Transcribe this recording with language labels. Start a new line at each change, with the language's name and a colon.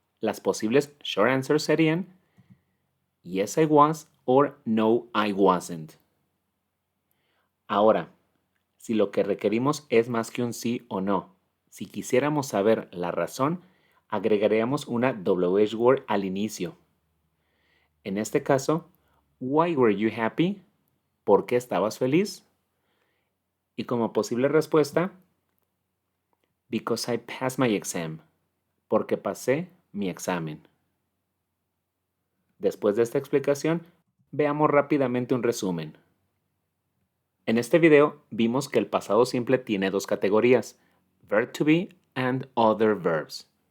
Spanish: Las posibles
English: short answers serían yes I was or no I wasn't.
Spanish: Ahora, si lo que requerimos es más que un sí o no, si quisiéramos saber la razón, agregaríamos una WH word al inicio. En este caso,
English: why were you happy?
Spanish: ¿Por qué estabas feliz? Y como posible respuesta,
English: because I passed my exam.
Spanish: Porque pasé mi examen. Después de esta explicación, veamos rápidamente un resumen. En este video vimos que el pasado simple tiene dos categorías,
English: verb to be and other verbs.